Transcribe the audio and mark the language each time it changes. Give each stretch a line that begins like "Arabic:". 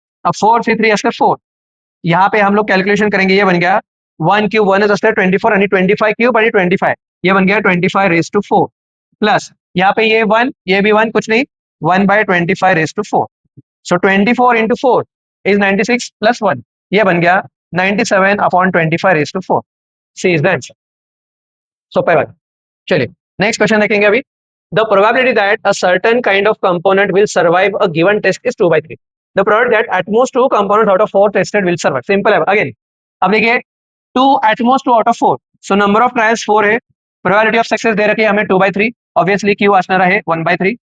Marathi: अब 4c3 असते 4.
Hindi: यहाँ पे हम लोग कैलकुलेशन करेंगे, ये बन गया 1 क्यूब 1
Marathi: असते 24 आणि 25 क्यूब आणि 25,
Hindi: ये बन गया 25 raised to 4 प्लस यहाँ पे ये 1, ये भी 1, कुछ नहीं 1/25 raised to 4.
English: so 24 into 4 is 96 plus 1,
Hindi: ये बन गया
English: 97/25 raised to 4. C is the answer. So पहला.
Hindi: चलिए नेक्स्ट क्वेश्चन देखेंगे अभी.
English: The probability that a certain kind of component will survive a given test is 2/3. The probability that at most 2 components out of 4 tested will survive.
Hindi: Simple है.
English: again
Hindi: अब देखिए
English: 2 at most 2 out of 4. So number of trials 4 है, probability of success
Hindi: दे रखी है हमें
English: 2/3, obviously q
Marathi: असणार आहे
English: 1/3.